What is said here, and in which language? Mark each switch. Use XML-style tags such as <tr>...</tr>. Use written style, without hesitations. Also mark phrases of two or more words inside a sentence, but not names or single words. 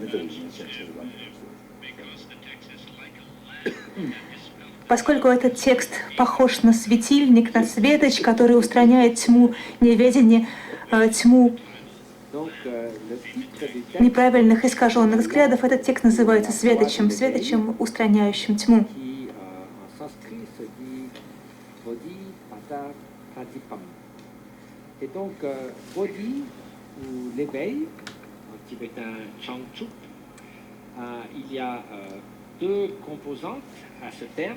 <ru>Поскольку этот текст похож на светильник, на светоч, который устраняет тьму неведения, тьму неправильных искаженных взглядов, этот текст называется светочем, светочем, устраняющим тьму.</ru> <fr>Et donc, Bodhi, ou l'éveil, en tibétain Changchup, il y a deux composantes à ce terme.</fr>